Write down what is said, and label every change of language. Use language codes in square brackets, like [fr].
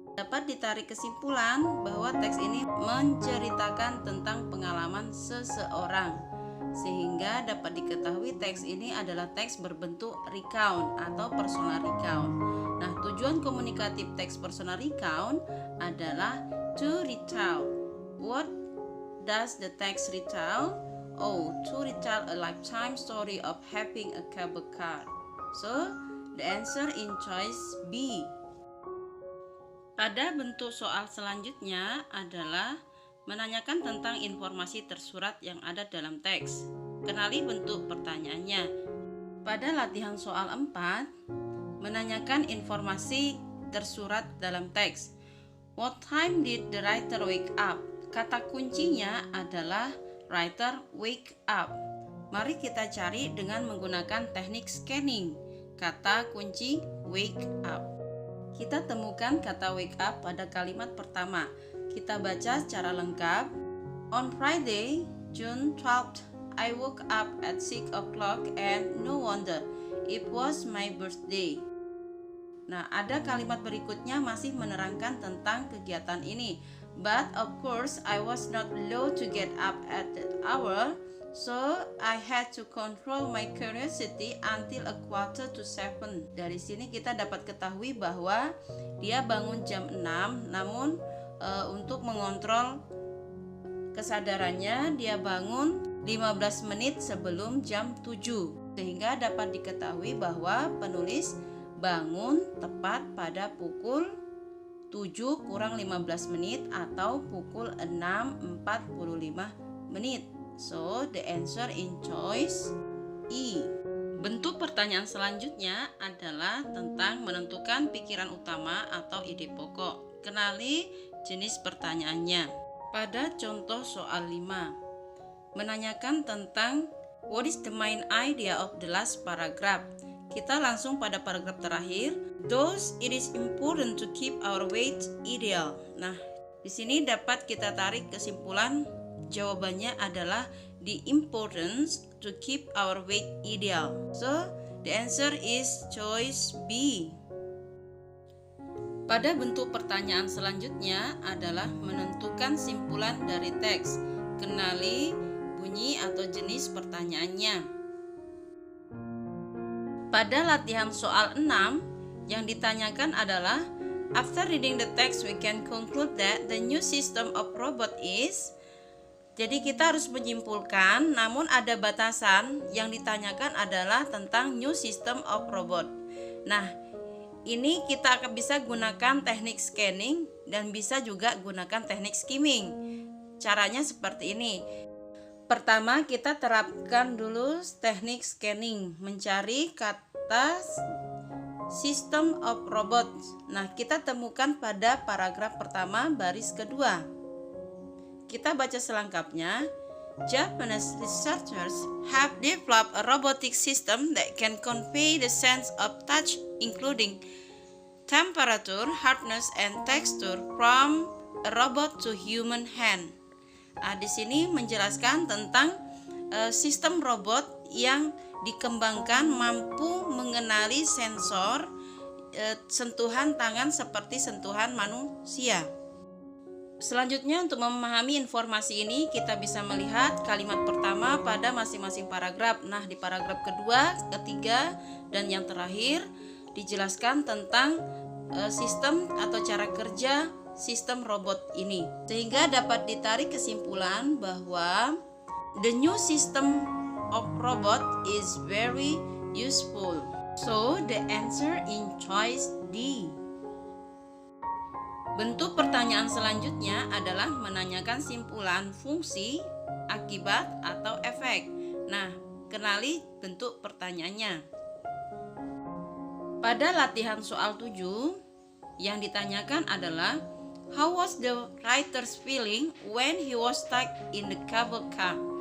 [id] Dapat ditarik kesimpulan bahwa teks ini menceritakan tentang pengalaman seseorang, sehingga dapat diketahui teks ini adalah teks berbentuk recount atau personal recount. Nah, tujuan komunikatif teks personal recount adalah to retell. [en] What does the text retell? Oh, to retell a lifetime story of having a cable car. So, the answer in choice B. [id] Pada bentuk soal selanjutnya adalah menanyakan tentang informasi tersurat yang ada dalam teks. Kenali bentuk pertanyaannya. Pada latihan soal 4, menanyakan informasi tersurat dalam teks. [en] What time did the writer wake up? [id] Kata kuncinya adalah writer wake up. Mari kita cari dengan menggunakan teknik scanning. Kata kunci wake up. Kita temukan kata wake up pada kalimat pertama. Kita baca secara lengkap. [en] On Friday, June 12th, I woke up at 6 o'clock and no wonder, it was my birthday. [id] Nah, ada kalimat berikutnya masih menerangkan tentang kegiatan ini. [en] But of course, I was not allowed to get up at that hour, so I had to control my curiosity until 6:45. [id] Dari sini kita dapat ketahui bahwa dia bangun jam 6, namun untuk mengontrol kesadarannya dia bangun 15 menit sebelum jam 7, sehingga dapat diketahui bahwa penulis bangun tepat pada pukul 7 kurang 15 menit atau pukul 6.45 menit. [en] So, the answer in choice E. [id] Bentuk pertanyaan selanjutnya adalah tentang menentukan pikiran utama atau ide pokok. Kenali jenis pertanyaannya. Pada contoh soal 5, menanyakan tentang [en] what is the main idea of the last paragraph. [id] Kita langsung pada paragraf terakhir. [en] Thus, it is important to keep our weight ideal. [id] Nah, di sini dapat kita tarik kesimpulan jawabannya adalah [en] the importance to keep our weight ideal. So, the answer is choice B. [id] Pada bentuk pertanyaan selanjutnya adalah menentukan simpulan dari teks. Kenali bunyi atau jenis pertanyaannya. Pada latihan soal 6, yang ditanyakan adalah [en] after reading the text we can conclude that the new system of robot is. [id] Jadi kita harus menyimpulkan, namun ada batasan. Yang ditanyakan adalah tentang new system of robot. Nah, ini kita akan bisa gunakan teknik scanning dan bisa juga gunakan teknik skimming. Caranya seperti ini. Pertama, kita terapkan dulu teknik scanning, mencari kata system of robot. Nah, kita temukan pada paragraf pertama baris kedua. Kita baca selengkapnya. [en] Japanese researchers have developed a robotic system that can convey the sense of touch, including temperature, hardness, and texture from a robot to human hand. [id] Nah, di sini menjelaskan tentang sistem robot yang dikembangkan mampu mengenali sensor sentuhan tangan seperti sentuhan manusia. Selanjutnya, untuk memahami informasi ini kita bisa melihat kalimat pertama pada masing-masing paragraf. Nah, di paragraf kedua, ketiga, dan yang terakhir dijelaskan tentang sistem atau cara kerja sistem robot ini, sehingga dapat ditarik kesimpulan bahwa [en] the new system of robot is very useful. So, the answer in choice D. [id] Bentuk pertanyaan selanjutnya adalah menanyakan simpulan fungsi, akibat, atau efek. Nah, kenali bentuk pertanyaannya. Pada latihan soal 7, yang ditanyakan adalah [en] how was the writer's feeling when he was stuck in the cable car?